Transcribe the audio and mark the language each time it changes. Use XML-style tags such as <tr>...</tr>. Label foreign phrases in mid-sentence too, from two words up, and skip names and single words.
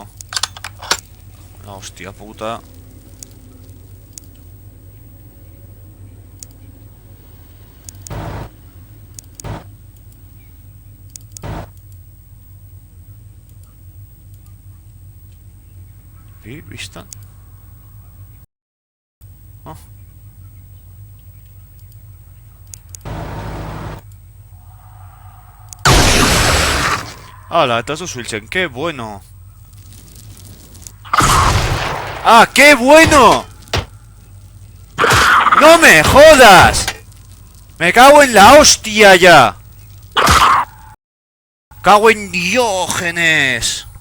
<es>La hostia puta. Bistan? Oh. ¡Hala!</es> <eu>Eta ez duzu hiltzen,</eu> <es>¡qué bueno! ¡Ah, qué bueno! ¡No me jodas! ¡Me cago en la hostia ya! ¡Cago en Diógenes!</es>